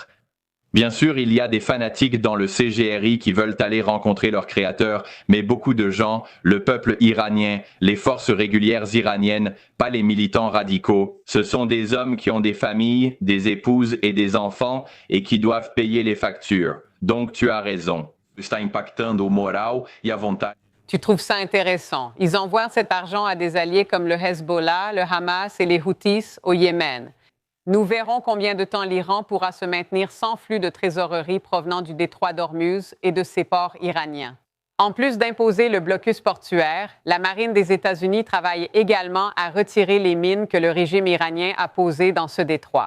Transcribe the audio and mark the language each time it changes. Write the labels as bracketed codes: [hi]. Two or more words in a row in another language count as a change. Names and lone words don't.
[fr] Bien sûr, il y a des fanatiques dans le CGRI qui veulent aller rencontrer leur créateur, mais beaucoup de gens, le peuple iranien, les forces régulières iraniennes, pas les militants radicaux, ce sont des hommes qui ont des familles, des épouses et des enfants et qui doivent payer les factures. Donc tu as raison. [pt] Está impactando o moral e a vontade. [fr] Tu trouves ça intéressant. Ils envoient cet argent à des alliés comme le Hezbollah, le Hamas et les Houthis au Yémen. Nous verrons combien de temps l'Iran pourra se maintenir sans flux de trésorerie provenant du détroit d'Ormuz et de ses ports iraniens. En plus d'imposer le blocus portuaire, la marine des États-Unis travaille également à retirer les mines que le régime iranien a posées dans ce détroit.